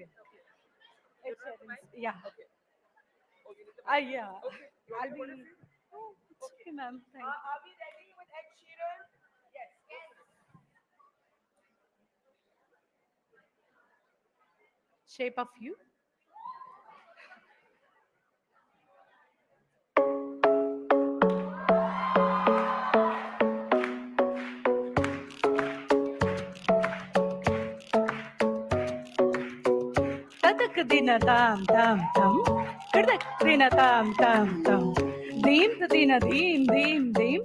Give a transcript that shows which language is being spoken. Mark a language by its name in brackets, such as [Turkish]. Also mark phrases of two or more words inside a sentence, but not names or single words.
[English] You Ed don't have the Sheeran's- mic? Yeah. Okay. Oh, you need the mic? Yeah. Okay. You want I'll me to put it be. for you? Oh, it's okay, ma'am. Thank you. Are we ready with Ed Sheeran? Yes. Shape of You. Tadak dina tam tam tam, kadak dina tam tam tam, deem the dina deem deem deem.